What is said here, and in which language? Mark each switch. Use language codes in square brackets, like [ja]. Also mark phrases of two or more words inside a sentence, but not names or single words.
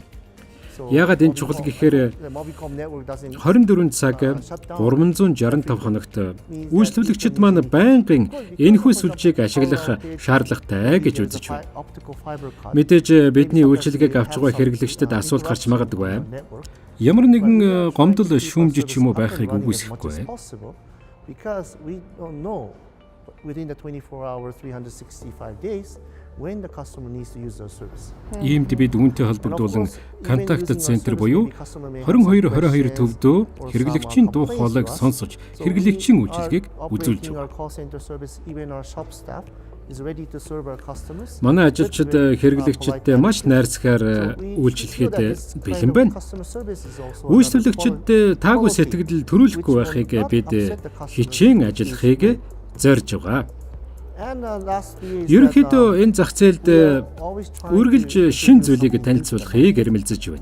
[mn] Яагаад энэ чухал гэхээр 24 цаг 365 хоногт үйлчлүүлэгчид маань байнгын энэхүү сүлжээг ашиглах шаардлагатай гэж үзэж байна. Мэдээж бидний үйлчилгээг авч байгаа хэрэглэгчдэд асуулт гарч магадгүй. Ямар нэгэн гомдол шүүмж ч юм уу байхыг үгүйсэхгүй. [en] within the 24 hours, 365 days when the customer needs to use their service. [mn] Иймд бид үүнтэй холбогдуулан контакт центр буюу 2222 төвдөө хэрэглэгчийн дуу хоолойг сонсож хэрэглэгчийн үйлчилгээг үзүүлж Our байгаа. [en] call center service, even our shop staff is ready to serve our customers. [mn] Манай ажилчид хэрэглэгчидтэй маш найрсгаар үйлчлэхэд бэлэн байна. Үйлчлэгчид таагүй сэтгэл төрүүлэхгүй байхыг бид хичээн ажиллахыг зорж байгаа. Ерөнхийдөө энэ зах зээлд үргэлж шин зүйлийг танилцуулахыг эрмэлзэж байна.